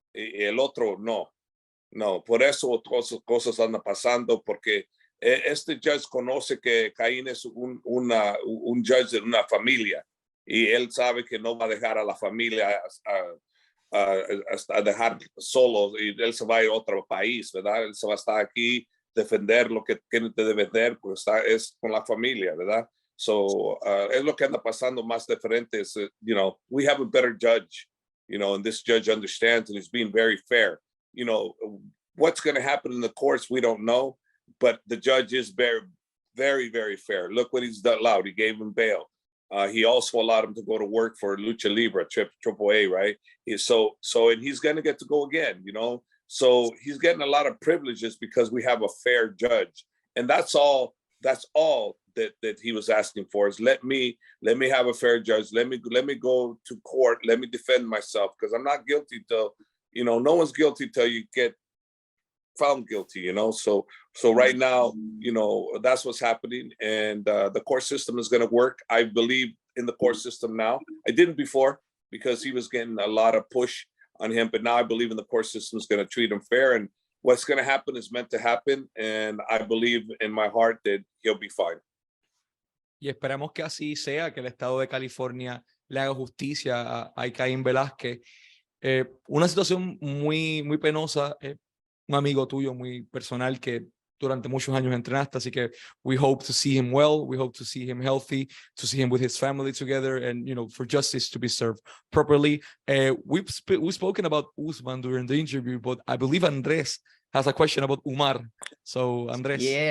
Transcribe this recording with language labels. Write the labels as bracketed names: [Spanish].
[Spanish] El otro no. Por eso todas esas cosas andan pasando, porque este judge conoce que Caín es un judge de una familia, y él sabe que no va a dejar a la familia a dejar solo, y él se va a ir a otro país, ¿verdad? Él se va a estar aquí, defender lo que tiene que defender, pues es con la familia, ¿verdad? So es lo que anda pasando más diferente. [English] Es, you know, we have a better judge, you know, and this judge understands, and he's being very fair. You know, what's going to happen in the courts, we don't know, but the judge is very, very, very fair. Look what he's allowed. He gave him bail. He also allowed him to go to work for Lucha Libre, AAA, right? And he's going to get to go again, you know? So he's getting a lot of privileges because we have a fair judge. And that's all that he was asking for, is let me have a fair judge. Let me go to court. Let me defend myself, because I'm not guilty till, you know, no one's guilty till you get found guilty, you know? So right now, you know, that's what's happening. And the court system is going to work. I believe in the court system now. I didn't before, because he was getting a lot of push on him, but now I believe in the court system is going to treat him fair, and what's going to happen is meant to happen. And I believe in my heart that he'll be fine. [Spanish] Y esperamos que así sea, que el estado de California le haga justicia a Caín Velásquez. Una situación muy, muy penosa. Un amigo tuyo muy personal que durante muchos años entrenaste, así que [English] we hope to see him well, we hope to see him healthy, to see him with his family together, and for justice to be served properly. We've spoken about Usman during the interview, but I believe Andres has a question about Umar. So Andres.